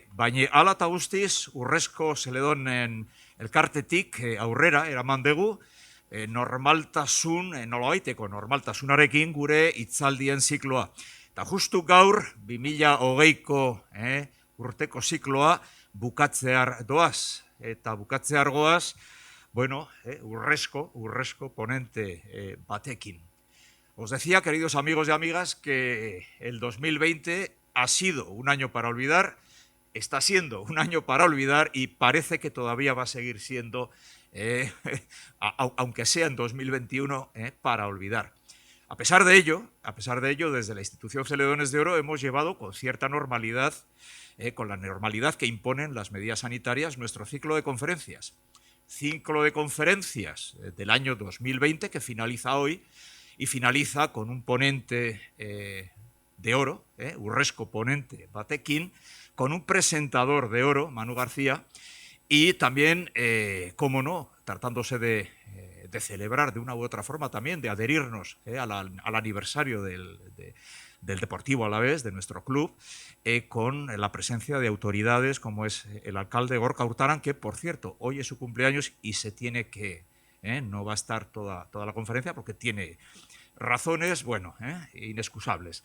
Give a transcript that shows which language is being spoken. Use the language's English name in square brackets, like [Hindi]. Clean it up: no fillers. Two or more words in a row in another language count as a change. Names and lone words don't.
[Basque] Baina hala eta guztiz, Urrezko Zeledonen elkartetik aurrera eraman dugu, normaltasun, nolabaiteko normaltasunarekin gure hitzaldien zikloa. Eta justu gaur, 2020ko urteko zikloa bukatzear doaz. Eta bukatzear goaz, urrezko ponente batekin. [Spanish] Os decía, queridos amigos y amigas, que el 2020 ha sido un año para olvidar, está siendo un año para olvidar y parece que todavía va a seguir siendo, aunque sea en 2021, para olvidar. A pesar de ello, desde la institución Celedones de Oro hemos llevado con cierta normalidad, con la normalidad que imponen las medidas sanitarias, nuestro ciclo de conferencias. Ciclo de conferencias del año 2020 que finaliza hoy y finaliza con un ponente de oro, [Basque] Urrezko ponente batekin, [Spanish] con un presentador de oro, Manu García, y también, cómo no, tratándose de celebrar de una u otra forma también, de adherirnos al aniversario del Deportivo Alavés, de nuestro club, con la presencia de autoridades como es el alcalde Gorka Urtaran, que por cierto, hoy es su cumpleaños y se tiene que, no va a estar toda la conferencia porque tiene razones, inexcusables.